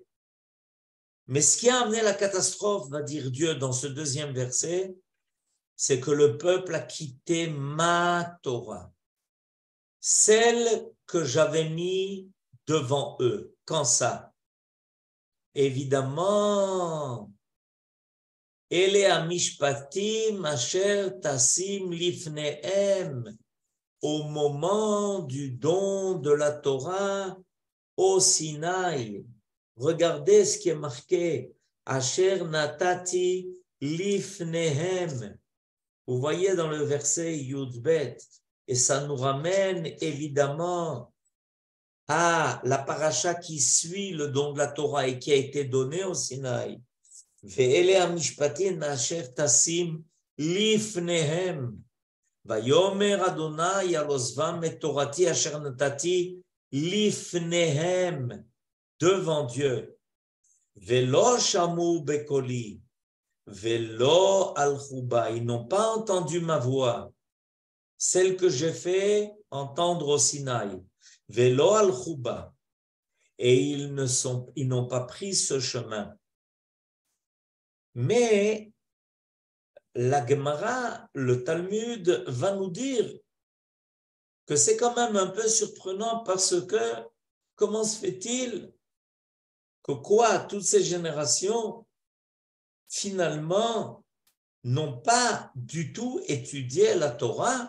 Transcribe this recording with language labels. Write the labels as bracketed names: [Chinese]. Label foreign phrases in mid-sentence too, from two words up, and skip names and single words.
[French] Mais ce qui a amené la catastrophe, va dire Dieu dans ce deuxième verset, c'est que le peuple a quitté ma Torah, celle que j'avais mis devant eux. Quand ça? Évidemment, [Hebrew] אלה המשפטים אשר תשים לפניהם, [French] au moment du don de la Torah au Sinaï. Regardez ce qui est marqué, [Hebrew] אשר נתתי לפניהם. [French] Vous voyez dans le verset Yudbet, et ça nous ramène évidemment à la paracha qui suit le don de la Torah et qui a été donné au Sinaï. [Hebrew] ואלה המשפטים אשר תשים לפניהם. ויאמר ה' על עזבם את תורתי אשר נתתי לפניהם, [French] devant Dieu. [Hebrew] ולא שמעו בקולי, ולא הלכו בה. [French] Ils n'ont pas entendu ma voix, celle que j'ai fait entendre au Sinaï. [Hebrew] ולא הלכו בה. [French] Et ils n'ont pas pris ce chemin. Mais la Gemara, le Talmud, va nous dire que c'est quand même un peu surprenant parce que comment se fait-il que toutes ces générations, finalement, n'ont pas du tout étudié la Torah?